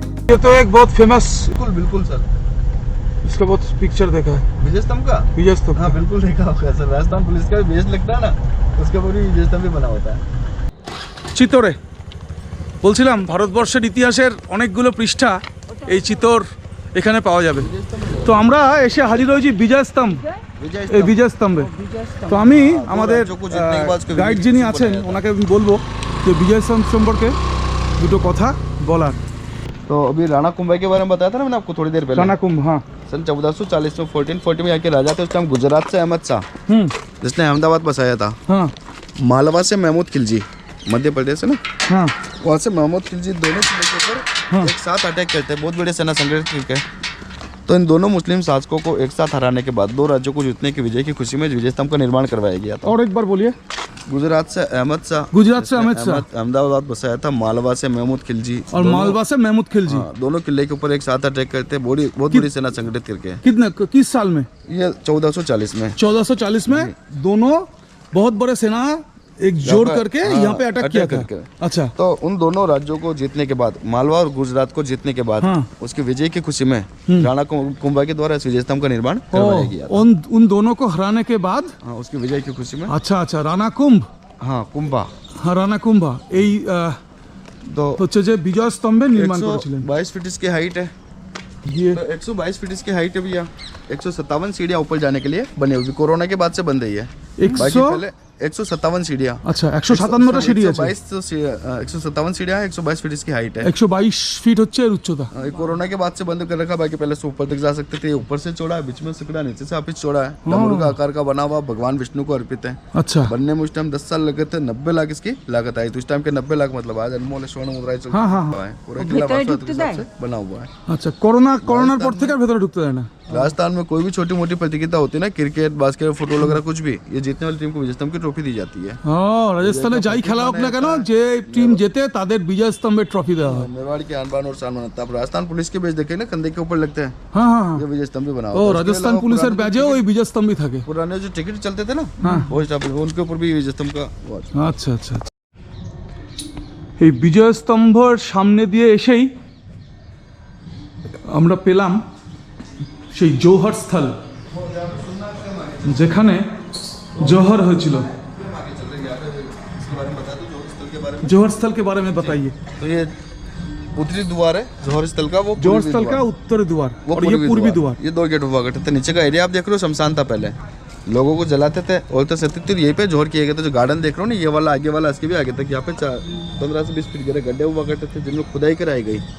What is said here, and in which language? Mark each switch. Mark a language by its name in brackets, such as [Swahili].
[Hindi] ये तो एक बहुत फेमस, बिल्कुल बिल्कुल सर। इसका बहुत पिक्चर देखा है, विजय स्तंभ का। विजय स्तंभ। हाँ बिल्कुल देखा होगा सर। राजस्थान पुलिस का बेस लगता है ना, उसके ऊपर भी विजय स्तंभ भी बना होता है। [Bangla] চিতরে বলছিলাম ভারতবর্ষের ইতিহাসের অনেকগুলো পৃষ্ঠা এই চিতর এখানে পাওয়া যাবে। তো আমরা এসে হাজির হয়েছি বিজয় স্তম্ভ, [Hindi] विजय [Bangla] এই বিজয় স্তম্ভে। তো আমি আমাদের [Hindi] রাজ্য কো জিতনে কে বাদ [Bangla] গাইড যিনি আছেন ওনাকে আমি বলবো যে বিজয় স্তম্ভ সম্পর্কে দুটো কথা বলার। [Hindi] तो अभी राणा कुंभा के बारे में बताया था ना मैंने आपको थोड़ी देर पहले। [Bangla] রানা কুম্ভ, হ্যাঁ। [Hindi] सन 1440 में 1440 में यहाँ के राजा थे उस टाइम गुजरात से अहमद शाह, जिसने अहमदाबाद बसाया था। हाँ मालवा से महमूद खिलजी, मध्य प्रदेश है ना, हाँ वहाँ से महमूद खिलजी दोनों किले के ऊपर एक साथ अटैक करते हैं। बहुत बड़े सेना संगठन है। तो इन दोनों मुस्लिम शासकों को एक साथ हराने के बाद दो राज्यों को जीतने की विजय की खुशी में विजय स्तंभ का निर्माण करवाया गया था। और एक बार बोलिए। गुजरात से अहमद शाह, गुजरात से अहमद शाह, अहमदाबाद बसाया था। मालवा से महमूद खिलजी और मालवा से महमूद खिलजी। हाँ, दोनों किले के ऊपर एक साथ अटैक करते हैं। बहुत बड़ी सेना संगठित करके। कितने किस साल में? ये 1440 में। 1440 में दोनों बहुत बड़े सेना एक जोड़ करके हाँ, यहाँ पे अटैक किया था। करके। अच्छा, तो उन दोनों राज्यों को जीतने के बाद, मालवा और गुजरात को जीतने के बाद, हाँ। उसकी विजय की खुशी में राणा कुंभा के द्वारा इस विजय स्तंभ का निर्माण करवाया गया था। उन दोनों को हराने के बाद। हाँ, उसकी विजय की खुशी में। अच्छा अच्छा, রানা কুম্ভ। हाँ, कुंभा। [Bangla] হ্যাঁ, রানা কুম্ভা এই [Hindi] तो [Bangla] হচ্ছে যে বিজয় স্তম্ভের নির্মাণ করেছিলেন। [Hindi] 122 फीट इसकी हाइट है। ये तो 122 फीट इसकी हाइट है भैया। 157 सीढ़ियाँ ऊपर जाने के लिए बनी हुई, कोरोना के बाद से बन रही है। 157 सीढ़ियाँ। [Bangla] আচ্ছা, 157টা সিঁড়ি আছে। [Hindi] 157 सीढ़ियाँ, 122 फीट इसकी हाइट है। [Bangla] 122 ফিট হচ্ছে এর উচ্চতা। [Hindi] ये कोरोना के बाद से बंद कर रखा, बाकी पहले से ऊपर तक जा सकते थे। ऊपर से चौड़ा है, बीच में सिकड़ा, नीचे से वापिस चौड़ा है। डमरू का आकार का बना हुआ, भगवान विष्णु को अर्पित है। अच्छा, बनने में उस टाइम 10 साल लगे थे। 90 लाख इसकी लागत आई। तो इस टाइम के 90 लाख मतलब आज अनमोल स्वर्ण मुद्राएं चल हाँ, हाँ, रहा है। पूरा किला वास्तव के हिसाब से बना हुआ है। [Bangla] আচ্ছা। করোনার পর থেকে আর ভেতরে ঢুকতে দেয় না। [Hindi] राजस्थान में कोई भी छोटी मोटी प्रतियोगिता होती है ना, क्रिकेट, बास्केटबॉल, फुटबॉल वगैरह कुछ भी, ये जीतने वाली टीम को विजय स्तंभ की ट्रॉफी दी जाती है। [Bangla] রাজস্থানে যাই খেলা হোক না কেন, যে টিম জেতে তাদের বিজয় স্তম্ভের ট্রফি দেওয়া হয়। [Hindi] मेवाड़ की आन बान और शान बनाता है। आप राजस्थान पुलिस के बैच देखे ना, कंधे के ऊपर लगते हैं, [Bangla] হ্যাঁ হ্যাঁ হ্যাঁ। [Hindi] ये विजय स्तंभ भी बना ও हुआ है। [Bangla] রাজস্থান পুলিশের ব্যাজেও ওই বিজয় স্তম্ভই থাকে। पुराने जो टिकट चलते थे ना, वो स्टाफ, उनके ऊपर भी विजय स्तंभ का वो है। আচ্ছা আচ্ছা আচ্ছা। এই বিজয় স্তম্ভর সামনে দিয়ে এসেই আমরা পেলাম সেই জৌহর স্থল, যেখানে জৌহর হয়েছিল। [Hindi] জৌহর স্থল के बारे में बताइए। तो ये उत्तरी द्वार है जौहर स्थल का। वो जौहर स्थल का उत्तरी द्वार और ये पूर्वी द्वार। ये दो गेट हुआ करते थे। नीचे का एरिया आप देख रहे हो, शमशान था पहले, लोगों को जलाते थे और तो सत्य यहीं पे जोहर किए गए थे। जो गार्डन देख रहे हो ना, ये वाला आगे वाला, इसके भी आगे तक यहाँ पे 15 से 20 फीट गहरे गड्ढे हुआ करते थे, जिनमें खुदाई कराई गई।